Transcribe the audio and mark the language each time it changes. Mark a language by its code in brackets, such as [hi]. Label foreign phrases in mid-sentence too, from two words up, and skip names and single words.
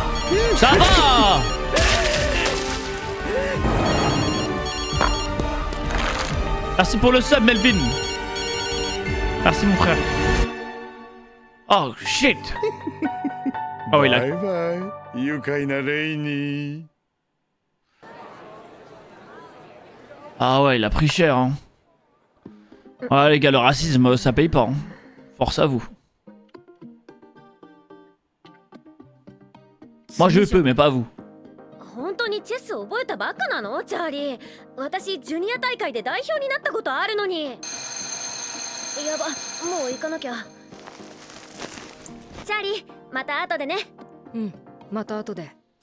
[fr] Ça va! Merci pour le sub, Melvin. Merci, mon frère. [en] Oh, shit! [fr] Oh, il a... [ja] バイバイ、愉快なレイニー。 [fr] Ah ouais, il a pris cher, hein. Ouais, les gars, le racisme, ça paye pas. Hein. Force à vous. Moi, je peux, mais pas vous. [ja] 本当にチェス覚えたばっかなのチャーリー。私ジュニア大会で代表になったことあるのに。やば、もう行かなきゃ。チャーリー、また後でね。うん、また後で。